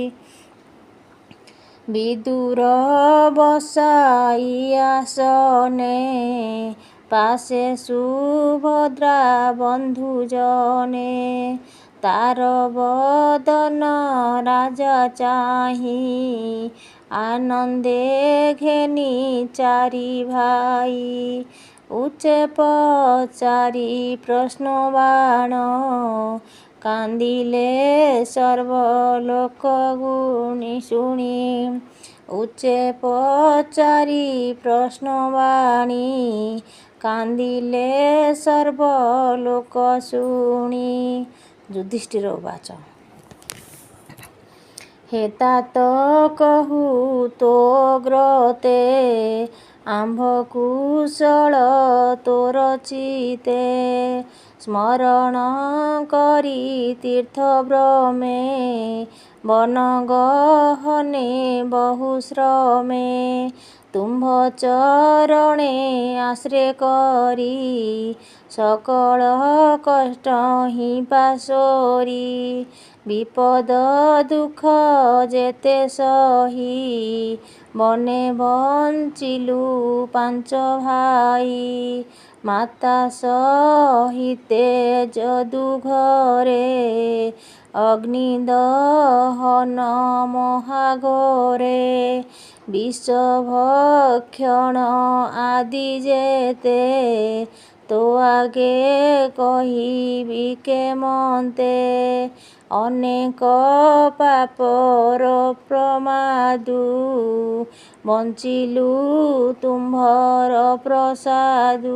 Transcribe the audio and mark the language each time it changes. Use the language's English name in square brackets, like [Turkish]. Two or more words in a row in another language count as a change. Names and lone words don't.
[Odia] ବିଦୁର ବସାଇ ଆସନେ ପାଶେ ସୁଭଦ୍ରା ବନ୍ଧୁ ଜନେ। ତାର ବଦନ ରାଜା ଚାହି ଆନନ୍ଦେ ଘେନି ଚାରି ଭାଇ। ଉଚ୍ଚେ ପଚାରି ପ୍ରଶ୍ନ ବାଣ କାନ୍ଦିଲେ ସର୍ବଲୋକ ଗୁଣୀ ଶୁଣି। ଉଚ୍ଚେ ପଚାରି ପ୍ରଶ୍ନ ବାଣୀ କାନ୍ଦିଲେ ସର୍ବଲୋକ ଶୁଣି। [Sanskrit] युधिष्ठिर उवाच। [Odia] ହେତାତ କହୁ ତୋ ଗ୍ରତେ ଆମ୍ଭ କୁଶଳ ତୋର ଚିତେ। ସ୍ମରଣ କରି ତୀର୍ଥ ଭ୍ରମେ ବନ ଗହନେ ବହୁଶ୍ରମେ। ତୁମ୍ଭ ଚରଣେ ଆଶ୍ରୟ କରି ସକଳ କଷ୍ଟ ହି ପାଶୋରି। ବିପଦ ଦୁଖ ଯେତେ ସହି ବନେ ବଞ୍ଚିଲୁ ପାଞ୍ଚ ଭାଇ। ମାତା ସହିତେ ଯଦୁ ଘରେ ଅଗ୍ନି ଦହନ ମହାଘୋରେ। ବିଷ ଭକ୍ଷଣ ଆଦି ଯେତେ ତୋ ଆଗେ କହିବି କେମତେ। ଅନେକ ପାପର ପ୍ରମାଦୁ ବଞ୍ଚିଲୁ ତୁମ୍ଭର ପ୍ରସାଦୁ।